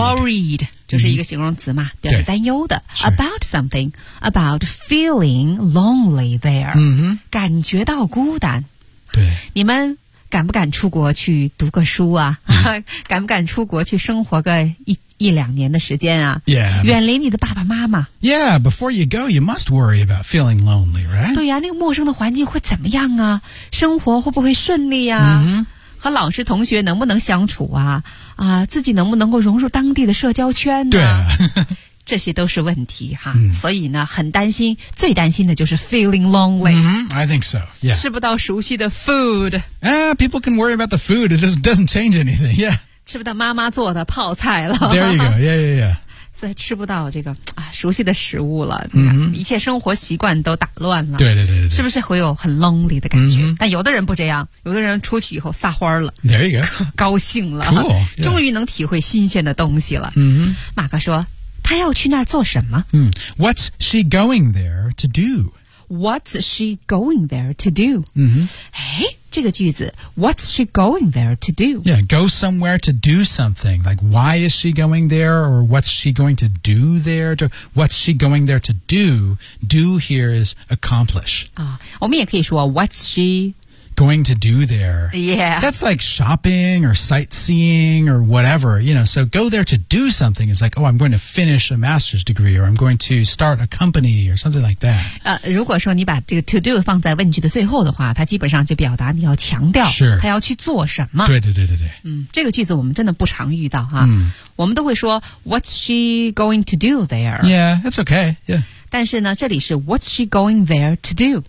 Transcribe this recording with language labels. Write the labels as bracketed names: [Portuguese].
[Chinese] Worried. 就是一个形容词嘛、mm-hmm. 表示担忧的、 [English] sure. About something. About feeling lonely there.、 Mm-hmm. [Chinese] 感觉到孤单。对。你们敢不敢出国去读个书啊、 mm-hmm. 敢不敢出国去生活个一两年的时间啊 [English] yeah, [Chinese] 远离你的爸爸妈妈 [English] Yeah, before you go, you must worry about feeling lonely, right? [Chinese] 对呀、啊、那个陌生的环境会怎么样啊生活会不会顺利啊、 mm-hmm. 和老师同学能不能相处啊啊，自己能不能够融入当地的社交圈呢、啊、对、啊、这些都是问题哈、 mm. 所以呢很担心最担心的就是 [English] feeling lonely、 mm-hmm. I think so, yeah [Chinese] 吃不到熟悉的 food [English] People can worry about the food, it just doesn't change anything, yeah [Chinese] 吃不到妈妈做的泡菜了 [English] There you go, yeah, yeah, yeah [Chinese] 再吃不到这个、啊、熟悉的食物了、 mm-hmm. 一切生活习惯都打乱了对对对对，是不是会有很 lonely 的感觉、 mm-hmm. 但有的人不这样有的人出去以后撒欢了 [English] There you go [Chinese] 高兴了 [English] Cool、yeah. [Chinese] 终于能体会新鲜的东西了、 mm-hmm. 马哥说他要去那儿做什么、 [English] mm-hmm. What's she going there to do? What's she going there to do?、 Mm-hmm. [Chinese] 诶这个句子 [English] What's she going there to do? Yeah, go somewhere to do something. Like, why is she going there? Or what's she going to do there? What's she going there to do? Do here is accomplish. [Chinese] 我们也可以说 [English] What's she going to do there. Yeah. That's like shopping or sightseeing or whatever, you know. So go there to do something is like, oh, I'm going to finish a master's degree or I'm going to start a company or something like that. [Chinese] 如果说你把这个 to do 放在问句的最后的话，它基本上就表达你要强调他要去做什么。对对对对对。嗯，这个句子我们真的不常遇到哈。我们都会说 [English] what's she going to do there? Yeah, that's okay, yeah. [Chinese] 但是呢这里是 [English] What's she going there to do?